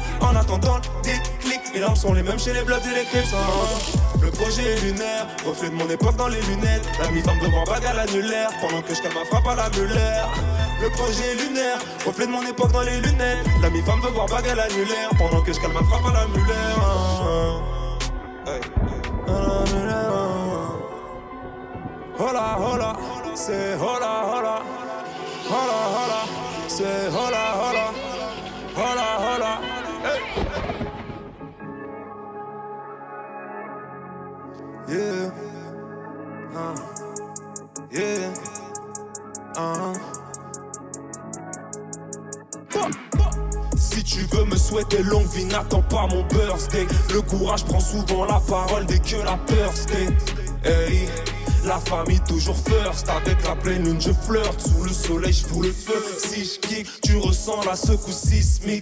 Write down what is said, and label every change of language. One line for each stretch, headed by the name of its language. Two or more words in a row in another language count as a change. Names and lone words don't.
French: En attendant le déclic, les larmes sont les mêmes chez les Bloods et les Crips. Le projet est lunaire, reflet de mon époque dans les lunettes. La mi-femme de voir bague à l'annulaire, pendant que je calme ma frappe à la Muller. Le projet est lunaire, reflet de mon époque dans les lunettes. La mi-femme veut voir bague à l'annulaire, pendant que je calme ma frappe à la Muller. Hey.
Spanish: Hola, hola, c'est hola, hola. Hola, hola, c'est hola, hola. Hola, hola, hey. Yeah, yeah,
French: Si tu veux me souhaiter longue vie, n'attends pas mon birthday. Le courage prend souvent la parole dès que la peur stay. Hey, la famille toujours first. Avec la pleine lune je flirte. Sous le soleil je fous le feu. Si je kick, tu ressens la secousse sismique.